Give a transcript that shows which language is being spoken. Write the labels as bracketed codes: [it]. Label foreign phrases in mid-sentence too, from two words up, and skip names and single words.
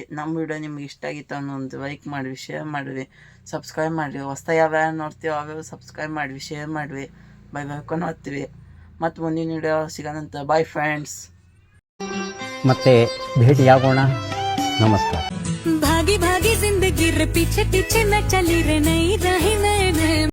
[kn] ನಮ್ಮ ವಿಡಿಯೋ ನಿಮ್ಗೆ ಇಷ್ಟ ಆಗಿತ್ತು ಅನ್ನೊಂದು ಲೈಕ್ ಮಾಡಿರಿ, ಶೇರ್ ಮಾಡಿರಿ, ಸಬ್ಸ್ಕ್ರೈಬ್ ಮಾಡಿರಿ. ಹೊಸ ಯಾವ್ಯಾವ ನೋಡ್ತೀವಿ ಅವಾಗ ಸಬ್ಸ್ಕ್ರೈಬ್ ಮಾಡಿರಿ, ಶೇರ್ ಮಾಡಿರಿ. ಬೈ ಬರ್ಕೊಂಡು ಹೋಗ್ತೀವಿ. ಮತ್ತು ಮುಂದಿನ ವಿಡಿಯೋ ಸಿಗೋಣಂತ. [en] bye friends. [kn] ಮತ್ತೆ ಭೇಟಿಯಾಗೋಣ. ನಮಸ್ಕಾರ. [hi] भागी भागी जिंदगी रे पीछे पीछे न चली रे, नहीं रही नए नए